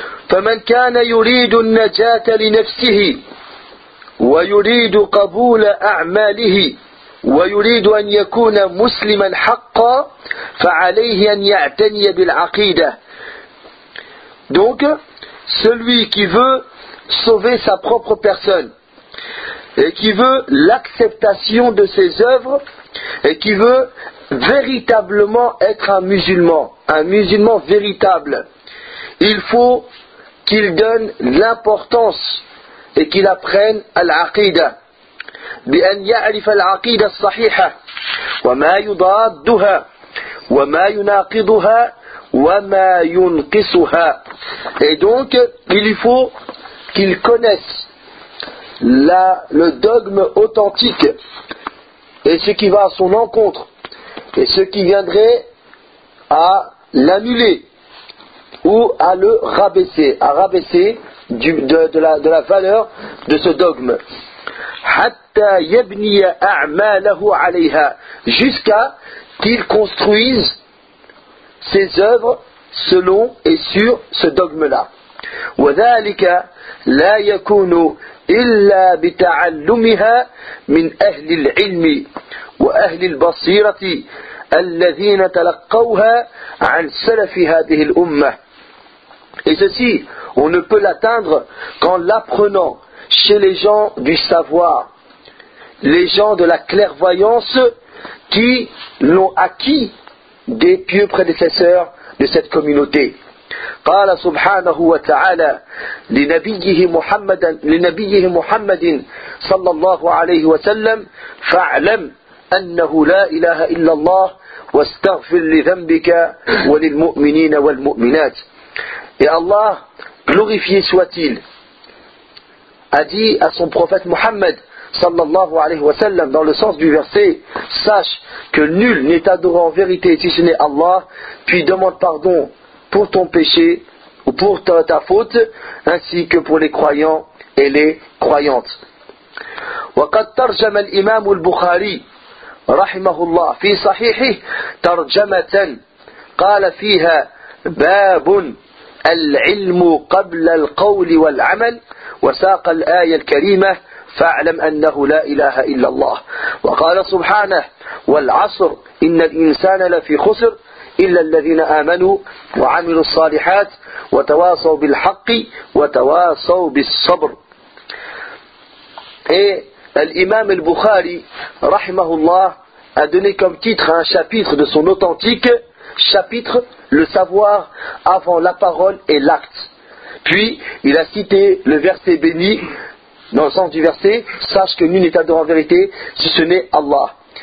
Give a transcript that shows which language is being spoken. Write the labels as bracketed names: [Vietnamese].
[Arabic] فمن كان يريد النجاة لنفسه ويريد قبول أعماله ويريد أن يكون مسلما حقا فعليه أن يعتني بالعقيدة. [French] Donc celui qui veut sauver sa propre personne et qui veut l'acceptation de ses œuvres, et qui veut véritablement être un musulman véritable, il faut qu'il donne l'importance et qu'il apprenne al-aqidah. [Arabic] بأن يعرف العقيدة الصحيحة وما يضادها وما يناقضها وما ينقصها. [French] Et donc, il faut qu'il connaisse le dogme authentique et ce qui va à son encontre et ce qui viendrait à l'annuler ou à le rabaisser, à rabaisser de la valeur de ce dogme. [Arabic] حَتَّى يَبْنِيَ أَعْمَالَهُ عَلَيْهَا, [French] jusqu'à qu'il construise ses œuvres selon et sur ce dogme-là. [Arabic] وَذَلِكَ لَا يَكُونُ إلا بتعلمها من أهل العلم وأهل البصيرة الذين تلقوها عن سلف هذه الأمة. [French] Et ceci, on ne peut l'atteindre qu'en l'apprenant chez les gens du savoir, les gens de la clairvoyance qui l'ont acquis des pieux prédécesseurs de cette communauté. [Arabic] قال سبحانه وتعالى لنبيه محمد صلى الله عليه وسلم فاعلم أنه لا إله إلا الله واستغفر لذنبك وللمؤمنين والمؤمنات. [French] Et Allah, glorifié soit-il, a dit à son prophète Muhammad sallallahu alayhi wa sallam, dans le sens du verset, sache que nul n'est adoré en vérité si ce n'est Allah, puis demande pardon pour ton péché ou pour ta faute, ainsi que pour les croyants et les croyantes. [Arabic] Wa qad tarjama al-Imam al-Bukhari rahimahullah fi sahihihi tarjamatan qala fiha babun العلم قبل القول والعمل وساق الآية الكريمة فاعلم أنه لا إله إلا الله وقال سبحانه والعصر إن الإنسان لفي خسر إلا الذين آمنوا وعملوا الصالحات وتواصوا بالحق وتواصوا بالصبر. الإمام البخاري رحمه الله [French] a donné comme titre un chapitre de son authentique chapitre Le savoir avant la parole et l'acte. Puis, il a cité le verset béni, dans le sens du verset, sache que nul n'est adoré en vérité si ce n'est Allah.